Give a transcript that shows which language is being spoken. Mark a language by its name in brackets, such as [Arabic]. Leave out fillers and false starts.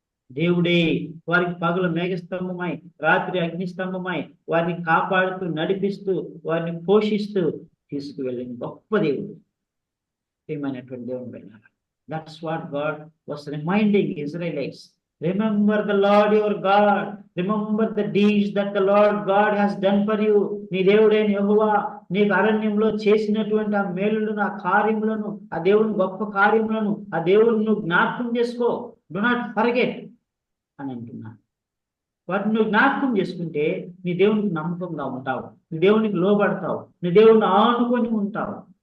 [Telugu] దేవుడే వారికి పగలు మేఘస్తంభమై, రాత్రి అగ్నిస్తంభమై వారిని కాపాడుతూ, నడిపిస్తూ, వారిని పోషిస్తూ తీసుకువెళ్ళిన గొప్ప దేవుడు. ఏమైనటువంటి దేవుని వెళ్ళారు. [English] That's what God was reminding Israelites. Remember the Lord your God. Remember the deeds that the Lord God has done for you. [Telugu] నీ దేవుడైన యెహోవా నీకు అరణ్యంలో చేసినటువంటి ఆ మేలులను, ఆ కార్యములను, ఆ దేవుని గొప్ప కార్యములను, ఆ దేవుని నువ్వు జ్ఞాపకం చేసుకో. [English] do not forget [Telugu] అని అంటున్నాను. వాటిని నువ్వు జ్ఞాపకం చేసుకుంటే నీ దేవునికి నమ్మకంగా ఉంటావు, నీ దేవునికి లోబడతావు, నీ దేవుని ఆనుకొని ఉంటావు.